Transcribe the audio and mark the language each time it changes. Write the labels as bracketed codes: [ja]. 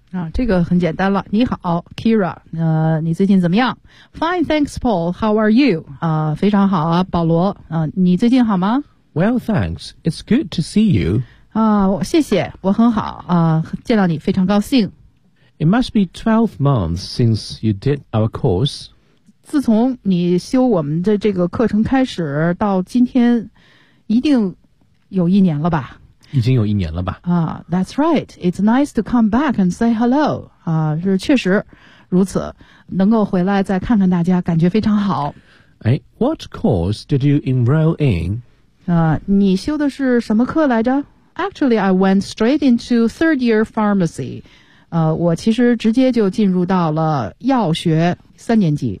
[zh] 啊，这个很简单了。你好 ，Kira， 你最近怎么样 ？ [en] Fine, thanks, Paul. How are you？ [zh] 啊，非常好啊，保罗。啊，你最近好吗 [en] ？Well, thanks. It's good to see you. [zh] 谢谢，我很好啊，见到你非常高兴。 [en] It must be 12 months since you did our course. [zh] 自从你修我们的这个课程开始到今天，一定有一年了吧？已经有一年了吧？ [en] 啊 ，That's right. It's nice to come back and say hello. [zh] 啊，是确实如此，能够回来再看看大家，感觉非常好。 [en] 哎 ，What course did you enroll in? [zh] 啊，你修的是什么课来着？ [en] Actually, I went straight into third year pharmacy. [zh] 我其实直接就进入到了药学三年级。